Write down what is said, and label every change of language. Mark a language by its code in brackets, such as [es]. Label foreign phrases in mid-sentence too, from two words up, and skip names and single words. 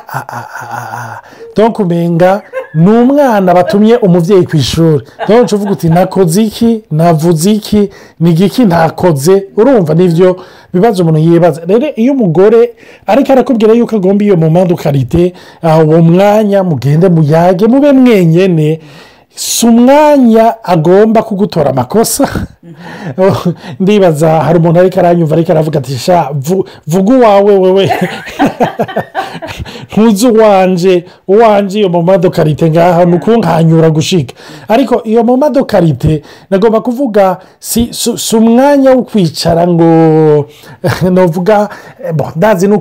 [rn] donc umenga n'umwana batumye umuvyeyi ku ishuri donc uvuga uti nakoze iki navuze iki nigiki ntakoze urumva nivyo bibazo umuntu yibaza rero iyo umugore ariko arakubwira yuko agomba iyo [fr] moment de qualité [rn] uwo mwanya mugende muyage mube mwenyene si umwanya agomba kugutora amakosa ndibaza hari umuntu ariko aranyumva ariko aravuga ati sha vuga uwawe wewe ntuzi uwanje iyo [fr] moma de karite [rn] ngaha ni ukunkanyura gushika ariko iyo [fr] moma de karite [rn] nagomba kuvuga si umwanya wo kwicara ngo navuga ndazi no